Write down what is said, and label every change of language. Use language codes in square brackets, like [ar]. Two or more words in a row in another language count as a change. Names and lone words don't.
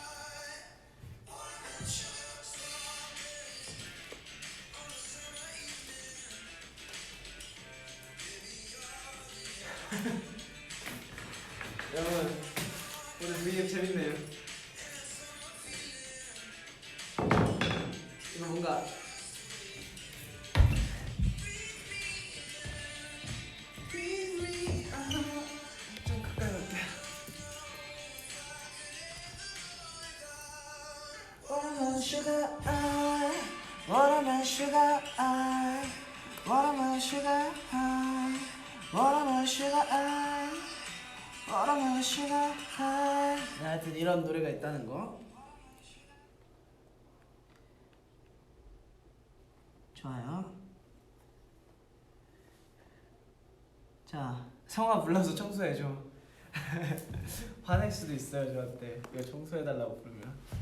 [ko] 여러분 오늘 브이앱 재밌네요. 이거 뭔가 좀 가까이 올게. [en] Watermelon sugar, watermelon sugar, watermelon sugar, watermelon sugar, watermelon sugar. [ko] 하여튼 이런 노래가 있다는 거. 좋아요. 자, 성아 불러서 청소해줘. 화낼 수도 있어요 저한테 이거 청소해달라고 부르면.